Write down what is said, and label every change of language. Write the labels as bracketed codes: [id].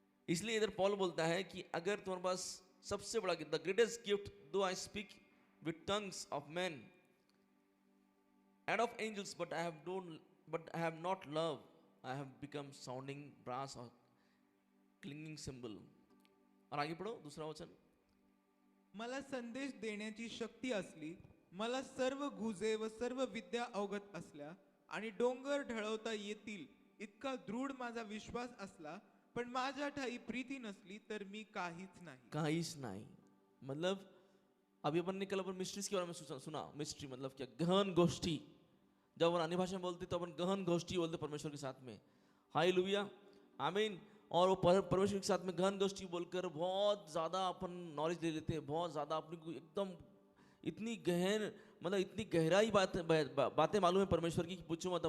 [hi] इसलिए इधर पॉल बोलता है कि अगर तुम्हारे पास सबसे बड़ा द ग्रेटेस्ट गिफ्ट, [en] Though I speak with tongues of man and of angels but I have not love, I have become sounding brass or clinging cymbal. [hi] और आगे पढ़ो दूसरा वचन। [mr] मला संदेश देण्याची शक्ती असली, मला सर्व गुजे व सर्व विद्या अवगत असल्या आणि डोंगर ढळवता येतील इतका दृढ माझा विश्वास असला, पण माझ्या ठाई प्रीती नसली तर मी काहीच नाही। [hi] काहीच नहीं। मतलब अभी अपन ने कल अपन मिस्ट्रीज के बारे में सुना। मिस्ट्री मतलब क्या? गहन गोष्ठी। जब अपन अन्य भाषा में बोलते तो अपन गहन गोष्ठी बोलते परमेश्वर के साथ में। हालेलुया, आमीन। और वो परमेश्वर के साथ में गहन गोष्ठी बोलकर बहुत ज़्यादा अपन नॉलेज ले लेते हैं, बहुत ज़्यादा अपने को एकदम इतनी गहन, मतलब इतनी गहराई बातें मालूम है परमेश्वर की कि पूछो मत।